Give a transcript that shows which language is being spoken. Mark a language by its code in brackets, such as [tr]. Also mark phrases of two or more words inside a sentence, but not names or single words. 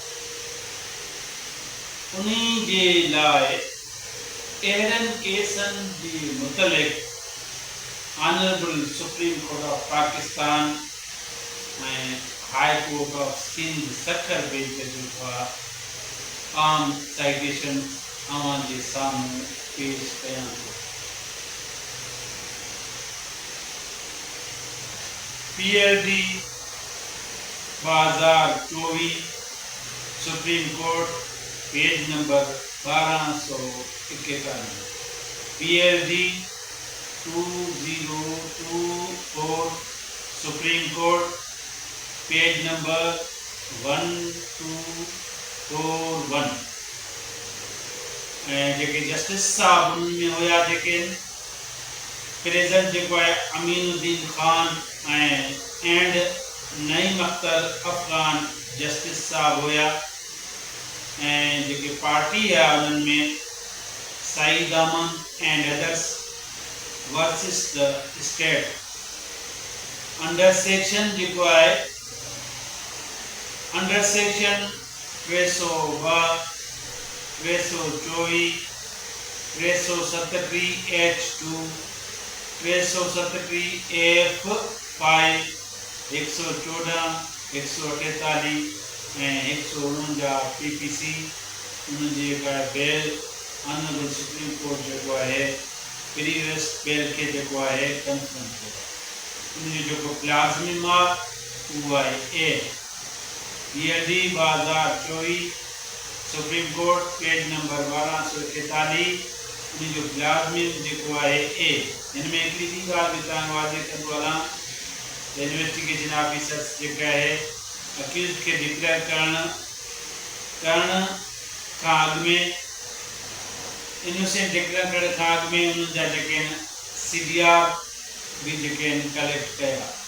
[sd] उन्हीं जे लाइ अहिड़नि केसनि जे मुतलिक़ ऑनरेबल सुप्रीम कोर्ट ऑफ पाकिस्तान ऐं हाई कोर्ट ऑफ सिंध सखर बेंच जेको आहे आम साइटेशन अव्हां जे साम्हूं पेश कयां थो। [en] PLD 2024 Supreme Court page number 1291. PLD 2024 Supreme Court page number 1241. [sd] ऐं जेके जस्टिस साहब उन्हनि में हुआ जेके प्रेजेंट जेको आहे अमीनुद्दीन खान एंड नईम अख्तर अफगान जस्टिस साहब हुआ। ऐं जेके पार्टी आहे उन्हनि में सईद अमन [en] and others versus the state. under section [sd] जेको आहे [en] under section 302 [sd] 324 337H2 337F5 114 148 ऐं 149 PPC उन्हनि जी जेका बेल ऑनरेबल सुप्रीम कोर्ट जेको आहे [en] previous bail [sd] के जेको आहे कंफर्म कयो। उन जो प्लाज़मिम आहे उहो आहे ए। BLD 2024 सुप्रीम कोर्ट [en] page number [sd] 1241 उन जो प्लाज़मिम जेको आहे ए। हिन में हिकिड़ी ॿी ॻाल्हि बि तव्हां वाज़े कंदो हलां, [en] investigation officers [sd] जेका आहे अक्यूज़ के डिक्लेयर करण खां अॻु में, [en] innocent declare [sd] करण खां अॻु में उन्हनि जा जेके आहिनि CDR भी जेके आहिनि कलेक्ट कया।